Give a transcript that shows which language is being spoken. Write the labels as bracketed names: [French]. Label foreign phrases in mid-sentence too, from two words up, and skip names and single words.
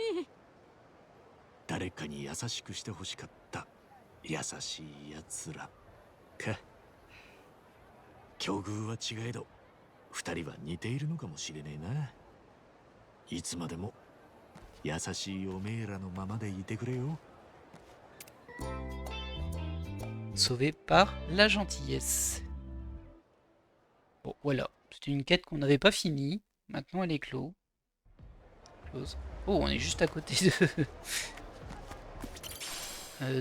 [Japanese] 誰かに優しくしてほしかった優しいやつらか。境遇は違えど二人は似ているのかもしれねえな。いつまでも優しいおめえらのままでいてくれよ。 [French] sauvé par la gentillesse. Bon, voilà. C'était une quête qu'on n'avait pas finie. Maintenant, elle est close. Oh, on est juste à côté de...